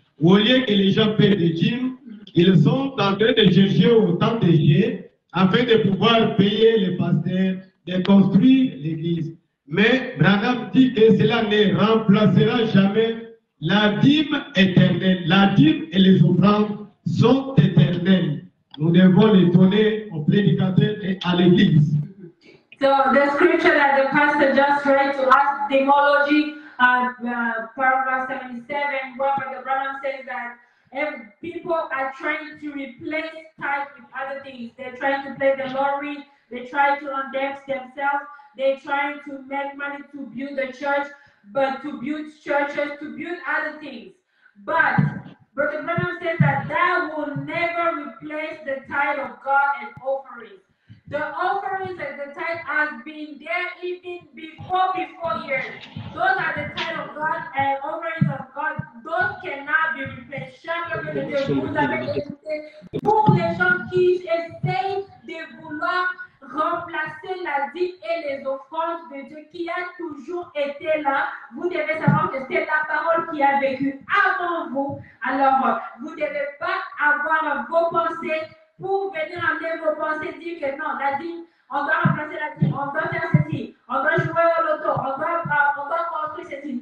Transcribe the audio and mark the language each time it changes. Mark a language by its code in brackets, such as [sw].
[fr] Au lieu que les gens paient des dîmes, ils sont en train de chercher autant de gens afin de pouvoir payer les pasteurs, de construire l'église. Mais Branham dit que cela ne remplacera jamais la dîme éternelle. La dîme et les offrandes sont éternelles. Nous devons les donner aux prédicateurs et à l'église. [en] So the scripture that the pastor just read to us, Demology, paragraph 77, where the Branham says that people are trying to replace tithe with other things. They're trying to play the lottery. They try to index themselves. They're trying to make money to build the church, but to build churches, to build other things. But Brother Branham says that that will never replace the tithe of God and offerings. The offerings and the tithe has been there even before years. Those are the tithe of God and offerings of God. Those cannot be replaced. [fr] Vous avez écouté pour les gens qui essayent de vouloir remplacer la dîme et les offrandes de Dieu qui a toujours été là. Vous devez savoir que c'est la parole qui a vécu avant vous. Alors, vous ne devez pas avoir vos pensées pour venir amener vos pensées, dire que non, la dîme, on doit remplacer la dîme, on doit faire ceci, on doit jouer au loto, on doit construire ceci.